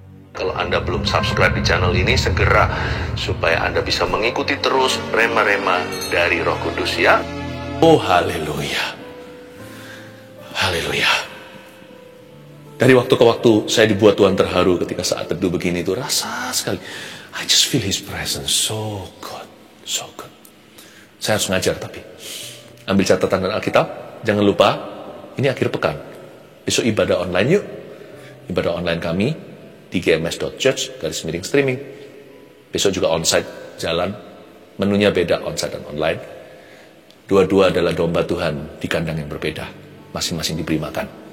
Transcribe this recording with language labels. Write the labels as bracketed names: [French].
[Indonesian] Kalau Anda belum subscribe di channel ini, segera supaya Anda bisa mengikuti terus rema-rema dari Roh Kudus ya. Oh haleluya. Haleluya. Dari waktu ke waktu saya dibuat Tuhan terharu ketika saat teduh begini itu rasa sekali. [English] I just feel His presence so good, so good. [Indonesian] Saya harus ngajar tapi ambil catatan dan Alkitab. Jangan lupa ini akhir pekan. Besok ibadah online yuk. Ibadah online kami di gms.church/streaming. Besok juga onsite jalan. Menunya beda onsite dan online. Dua-dua adalah domba Tuhan di kandang yang berbeda. Masing-masing diberi makan.